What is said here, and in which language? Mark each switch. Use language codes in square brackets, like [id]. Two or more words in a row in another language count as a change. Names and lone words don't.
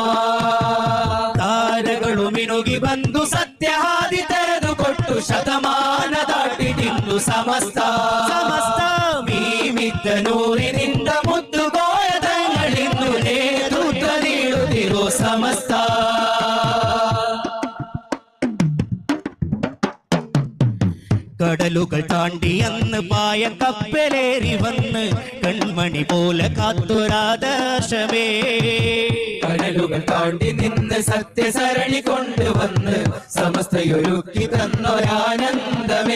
[kn] ತಾರಗಳು ಮಿನುಗಿ ಬಂದು ಸತ್ಯ ಹಾದಿ ತೆರೆದುಕೊಟ್ಟು ಶತಮಾನ ದಾಟಿದಿಂದು ಸಮಸ್ತ ಸಮಸ್ತ ಮೀಮಿತ್ತ ನೂರಿನಿಂದ ಮುತ್ತು ಕೋಯ ತಂಗಳಿಂದು ನೇತೃತ್ವ ನೀಡುತ್ತಿರೋ ಸಮಸ್ತ [ml] കടലുകൾ താണ്ടി അന്ന് പായ കപ്പലേറി വന്ന് കൺമണി പോലെ കാത്തൊരാദർശമേ കടലുകൾ താണ്ടി നിന്ന് സത്യസരണി കൊണ്ടുവന്ന് സമസ്തയൊരുക്കി തന്നൊരാനന്ദമേ